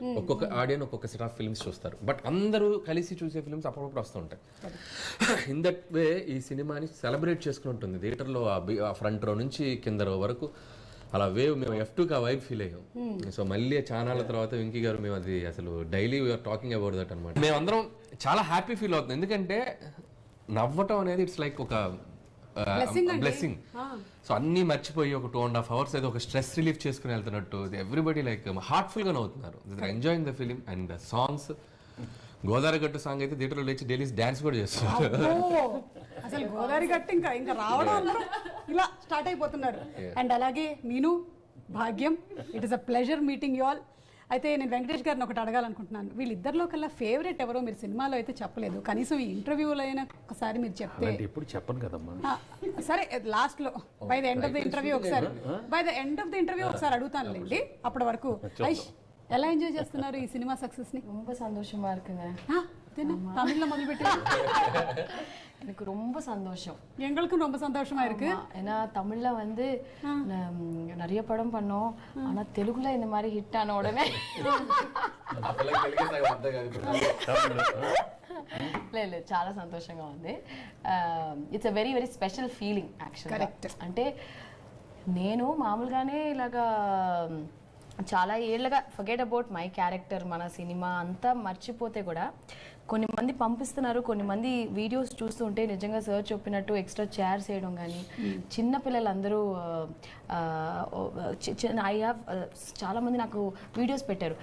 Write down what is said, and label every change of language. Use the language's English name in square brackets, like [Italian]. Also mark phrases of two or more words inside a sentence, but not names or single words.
[Telugu] ఒక్కొక్క ఆడియన్ ఒక్కొక్క [English] set of films [Telugu] చూస్తారు, బట్ అందరూ కలిసి చూసే ఫిల్మ్స్ అప్పుడప్పుడు వస్తుంటాయి. [English] in that way [Telugu] ఈ సినిమాని సెలబ్రేట్ చేసుకుని ఉంటుంది థియేటర్లో. ఆ [English] front row [Telugu] నుంచి కింద రో వరకు అలా వేవ్ మేము F2కి ఆ [English] vibe feel [Telugu] అయ్యాం. సో మళ్ళీ ఛానళ్ళ తర్వాత వెంకీ గారు మేము అది అసలు [English] daily we're talking about that [Telugu] అనమాట. మేమందరం చాలా [English] happy feel [Telugu] అవుతుంది, ఎందుకంటే నవ్వటం అనేది [English] it's like [Telugu] ఒక బ్లెస్సింగ్. సో అన్నీ మర్చిపోయి ఒక 2.5 hours అయితే ఒక [English] stress relief [Telugu] చేసుకుని వెళ్తున్నట్టు [English] everybody like heartfulగా [Telugu] నవ్వుతున్నారు. [English] they are enjoying the film and the songs [Telugu] గోదావరి గట్టు సాంగ్ అయితే థియేటర్లో లేచి [English] daily dance [Telugu] కూడా చేస్తున్నారు. అబ్బో, అసలు గోదావరి గట్టి ఇంకా రావడం అందరూ ఇలా స్టార్ట్ అయిపోతున్నారు. అండ్ అలాగే మీను, భాగ్యం, [English] it is a pleasure meeting you all. [Telugu] అయితే నేను వెంకటేష్ గారిని ఒకటి అడగాలనుకుంటున్నాను. వీళ్ళిద్దరిలో కల్లా ఫేవరెట్ ఎవరో మీరు సినిమాలో అయితే చెప్పలేదు, కనీసం ఈ ఇంటర్వ్యూలో అయినా ఒకసారి మీరు చెప్తే. అలాంటి ఎప్పుడు చెప్పను కదమ్మా. సరే లాస్ట్ లో [English] by the end of the interview [Telugu] ఒకసారి అడుగుతానులేండి. అప్పటి వరకు ఐష్, ఎలా ఎంజాయ్ చేస్తున్నారు ఈ సినిమా సక్సెస్ ని? [Tamil] ரொம்ப சந்தோஷமா இருக்குங்க. [Telugu] தமிழ்ல మొదలుపెట్టి [Tamil] எனக்கு ரொம்ப சந்தோஷம். எங்களுக்கும் ரொம்ப சந்தோஷமா இருக்கு. ஏன்னா தமிழ்ல வந்து நிறைய படம் பண்ணோம், ஆனா தெலுங்குல இந்த மாதிரி ஹிட் ஆன உடனே [Telugu] లేదు చాలా సంతోషంగా ఉంది. [English] it's a very very special feeling actuallyగా. [Telugu] అంటే నేను మామూలుగానే ఇలాగా చాలా ఏళ్ళగా [English] forget about my character, [Telugu] మన సినిమా అంతా మర్చిపోతే కూడా కొన్ని మంది పంపిస్తున్నారు, కొన్ని మంది వీడియోస్ చూస్తుంటే నిజంగా సార్ చెప్పినట్టు [English] extra chairs [Telugu] వేయడం కానీ, చిన్న పిల్లలందరూ [English] I have [Telugu] చాలా మంది నాకు వీడియోస్ పెట్టారు.